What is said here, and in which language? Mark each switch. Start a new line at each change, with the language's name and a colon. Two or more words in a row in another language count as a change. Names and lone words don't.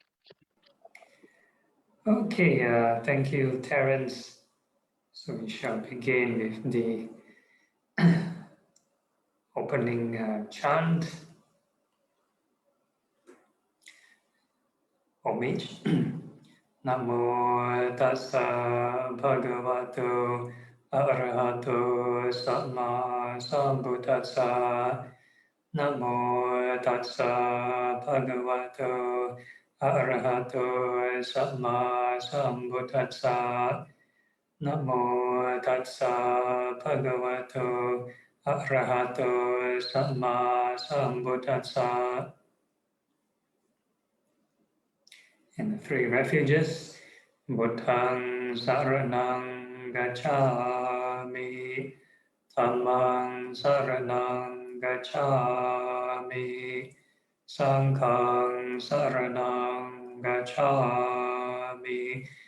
English: Okay, thank you, Terence. So we shall begin with the opening chant. Homage.
Pali: Namo tassa bhagavato arahato samma sambuddhassa. Namo tassa bhagavato arahato samma sambuddhassa. Namo tassa bhagavato arahato samma sambuddhassa.
English: And the 3 refuges,
Pali: Buddhang saranang gacchami, Dhammang saranang gacchami, Sanghang saranang gacchami,